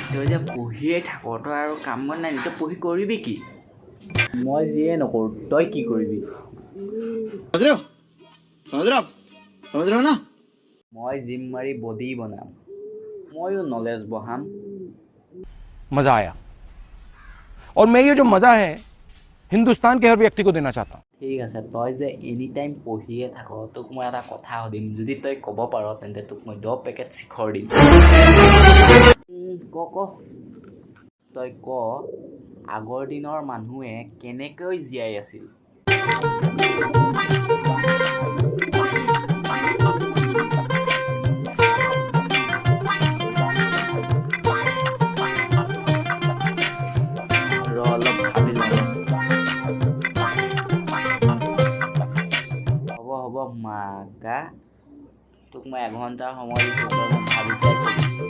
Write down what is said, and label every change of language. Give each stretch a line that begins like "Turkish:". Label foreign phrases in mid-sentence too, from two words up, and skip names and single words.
Assamese: যে পঢ়িয়ে থাক তই আৰু কাম বন নাই তই পঢ়ি কৰিবি কি মই যিয়ে নকৰোঁ তই কি কৰিবি
Hindi: समझ रहे हो ना
Assamese: মই জিম মাৰি বডি বনাম ময়ো নলেজ বহাম
Hindi: मजा आया और मैं ये जो मजा है हिंदुस्तान के हर व्यक्ति को देना चाहता हूँ
Assamese: ঠিক আছে তই যে
English: any time
Assamese: পঢ়িয়ে থাক তোক মই এটা কথা সুধিম যদি তই ক'ব পাৰ তেন্তে তোক মই 10 পেকেট শিখৰ দিম ক তই ক আগৰ দিনৰ মানুহে কেনেকৈ জীয়াই আছিল অলপ ভাবি লওঁ হ'ব মাকা তোক মই এঘণ্টাৰ সময় দিছোঁ তই মোক ভাবি চাই কবি